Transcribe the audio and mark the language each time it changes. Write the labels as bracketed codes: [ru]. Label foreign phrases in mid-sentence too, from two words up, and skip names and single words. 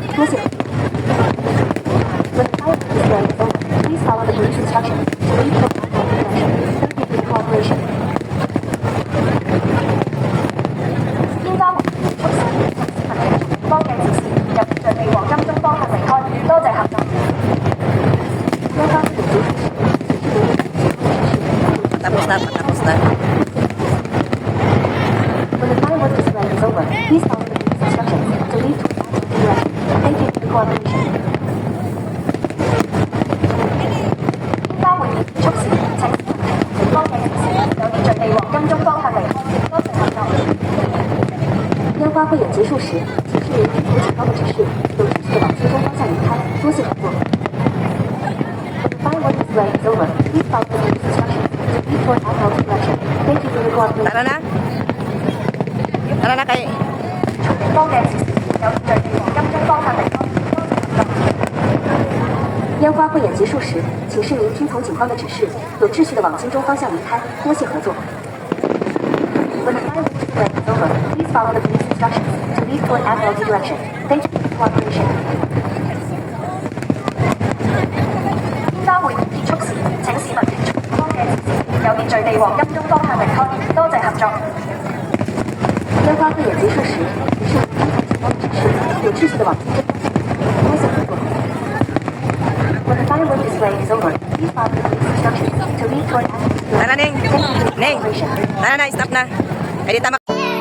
[yue] 多謝合作。 [en] When the firework display is over, please follow the police instructions to leave toward after direction. Thank you for your cooperation. [yue] 煙花匯演結束時，請市民聽從警方嘅指示，有秩序地黃金鐘方向離開。多謝合作。煙花匯演結束時，請市民聽從警方嘅指示，有秩序地 [tl] Patapos na, patapos na. [en] When the firework display is over, please follow the police instructions to leave toward after direction. Thank you for your cooperation. [yue] 煙花匯演結束時，請市民聽從警方嘅指示，有秩序地黃金鐘方向離開。多謝合作。煙花匯演結束時，請市民聽從警方的指示，有秩序地往金鐘方向離開。多謝合作。 [en] When the firework display is over, please follow the police instructions to leave toward after direction. Thank you for your cooperation. [tl] Tara na. Tara na kay. [yue] 從警方嘅指示，有秩序地黃金鐘方向離開。多謝合作。煙花匯演結束時，請市民聽從警方的指示，有秩序地往金鐘方向離開。多謝合作。 [en] When the firework display is over, please follow the police instructions to leave toward after direction. Thank you for your cooperation. [yue] 煙花匯演結束時，請市民聽從警方嘅指示，有秩序地黃金鐘方向離開。多謝合作。煙花匯演結束時，請市民聽從警方的指示，有秩序地往金鐘方向離開。多謝合作。 [en] When the firework display is over, please follow the police instructions to leave toward after direction. [tl] Tara, Neng. [en] Thank you for your [tl] Neng. [en] cooperation. [tl] Tara na, stop na. Ay, di tama.